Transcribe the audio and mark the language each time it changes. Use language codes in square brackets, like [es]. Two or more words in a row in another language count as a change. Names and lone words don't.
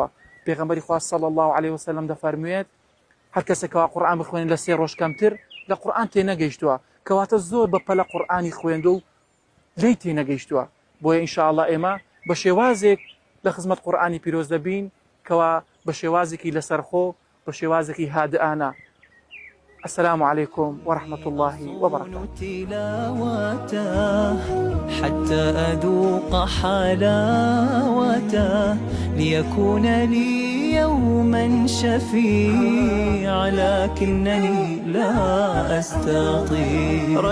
[ckb] پێغەمبەری خوا [ar] صلی الله عليه وسلم [ckb] دەفەرموێت هەر کەسێکەوە قورئان بخوێنێت لە 3 ڕۆژ کەمتر لە قورئان تێنەگەیشتووە، کەواتە زۆر بە پەلە قورئانی خوێندووە و لێی تێنەگەیشتووە. بۆیە ئینشاءالله ئێمە بە شێوازێک لە خزمەت قورئانی پیرۆز دەبین کەوا بە شێوازێکی لەسەرخۆ، بە شێوازێکی هادئانە. [ar] السلام عليكم ورحمة الله وبركاته. حتى أذوق حلاوته ليكون لي يوما شفيعا لكنني لا أستطيع.